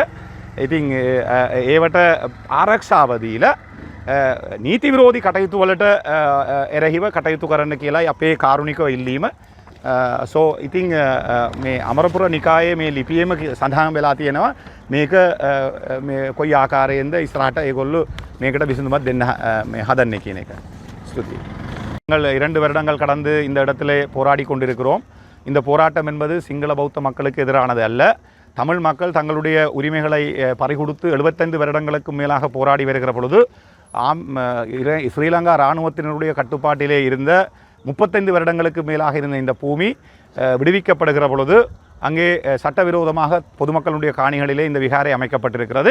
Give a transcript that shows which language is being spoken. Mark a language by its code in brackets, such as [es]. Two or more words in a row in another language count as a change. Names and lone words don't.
[si] ඉතින් ඒවට ආරක්ෂාව දීලා නීති විරෝධී කටයුතු වලට එරෙහිව කටයුතු කරන්න කියලායි අපේ කාරුණිකව ඉල්ලීම. ඉතින් මේ අමරපුර නිකායේ මේ ලිපියෙම සඳහන් වෙලා තියෙනවා මේක මේ කොයි ආකාරයෙන්ද ඉස්සරහට ඒගොල්ලෝ මේකට විසඳුමක් දෙන්න මේ හදන්නේ කියන එක. [ta] ஸ்துதி. நாங்கள் 2 வருடங்கள் கடந்து இந்த இடத்திலே போராடி கொண்டிருக்கிறோம். இந்த போராட்டம் என்பது சிங்கள பௌத்த மக்களுக்கு எதிரானது அல்ல. தமிழ் மக்கள் தங்களுடைய உரிமைகளை பறிகொடுத்து 75 வருடங்களுக்கு மேலாக போராடி வருகிற பொழுது ஸ்ரீலங்கா இராணுவத்தினருடைய கட்டுப்பாட்டிலே இருந்த 35 வருடங்களுக்கு மேலாக இருந்த இந்த பூமி விடுவிக்கப்படுகிற பொழுது அங்கே சட்டவிரோதமாக பொதுமக்களுடைய காணிகளிலே இந்த விகாரை அமைக்கப்பட்டிருக்கிறது.